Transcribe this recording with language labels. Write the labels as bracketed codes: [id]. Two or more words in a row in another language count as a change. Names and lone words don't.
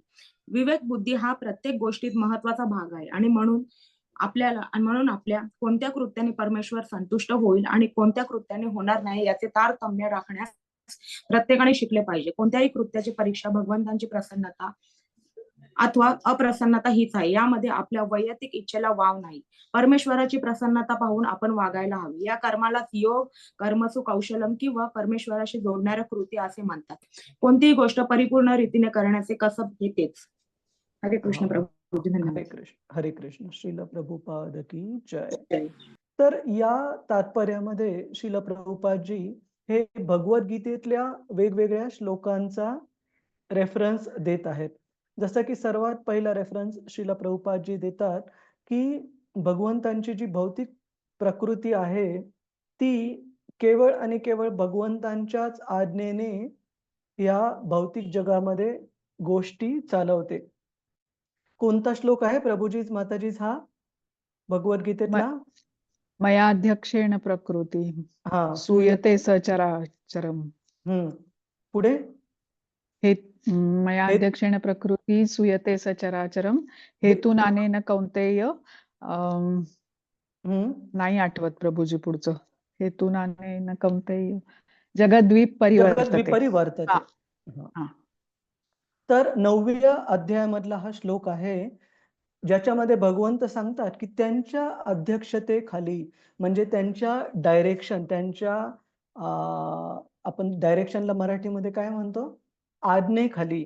[mr] विवेक बुद्धी हा प्रत्येक गोष्टीत महत्वाचा भाग आहे आणि म्हणून आपल्या कोणत्या कृत्याने परमेश्वर संतुष्ट होईल आणि कोणत्या कृत्याने होणार नाही याचे तारतम्य राखण्यास प्रत्येकाने शिकले पाहिजे. कोणत्याही कृत्याची परीक्षा भगवंतांची प्रसन्नता अथवा अप्रसन्नता हीच आहे. यामध्ये आपल्या वैयक्तिक इच्छेला वाव नाही. परमेश्वराची प्रसन्नता पाहून आपण वागायला हवे. या कर्माला योग, [sa] कर्मसु कौशलम [mr] किंवा परमेश्वराशी जोडणाऱ्या कृती असे म्हणतात. कोणतीही गोष्ट परिपूर्ण रीतीने करण्याचे कसब हे तेच. हरे कृष्ण प्रभू. हरे कृष्ण. हरे कृष्ण. श्रील प्रभुपाद की जय. तर या तात्पर्यामध्ये श्रील प्रभुपादजी हे भगवद्गीतेतल्या वेगवेगळ्या श्लोकांचा रेफरन्स देत आहेत. जसं की सर्वात पहिला रेफरन्स श्रील प्रभुपादजी देतात की भगवंतांची जी भौतिक प्रकृती आहे ती केवळ आणि केवळ भगवंतांच्याच आज्ञेने या भौतिक जगामध्ये गोष्टी चालवते. कोणता श्लोक आहे प्रभूजीच माताजीच हा भगवद्गीतेतला? [sa] मयाध्यक्षेण प्रकृती सूयते सचराचरम. [mr] पुढे [sa] हे मया [mr] हे [sa] अध्यक्षेण प्रकृती सूयते सचराचरम हेतुनानेन कौंतेय. [mr] नाही आठवत प्रभूजी पुढचं. [sa] हेतुनानेन कौंतेय जगद्वीप जगद परिवर्तते. विपरिवर्तते. [mr] हा, हा. हा. तर 9व्या अध्यायामधला हा श्लोक आहे, ज्याच्यामध्ये भगवंत सांगतात की त्यांच्या अध्यक्षतेखाली, म्हणजे त्यांच्या डायरेक्शन, त्यांच्या आपण डायरेक्शनला मराठीमध्ये काय म्हणतो, आज्ञेखाली,